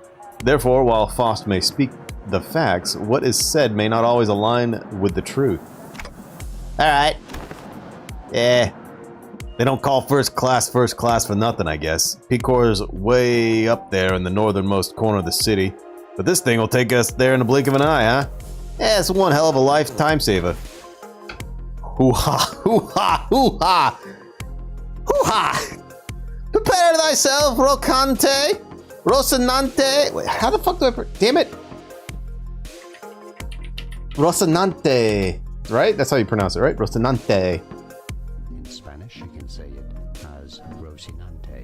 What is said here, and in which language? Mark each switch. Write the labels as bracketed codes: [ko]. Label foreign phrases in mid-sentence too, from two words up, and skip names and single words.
[en] Therefore, while Faust may speak the facts, what is said may not always align with the truth. Alright. Yeah. They don't call first class for nothing, I guess. Picor's way up there in the northernmost corner of the city. But this thing will take us there in the blink of an eye, huh? Yeah, it's one hell of a lifetime saver. Hoo-ha, hoo-ha, hoo-ha! Hoo-ha! Prepare thyself, Rocante! Rocinante! Wait, how the fuck do I... Damn it! Rocinante. Right? That's how you pronounce it, right? Rocinante. In Spanish, you can say it as Rocinante.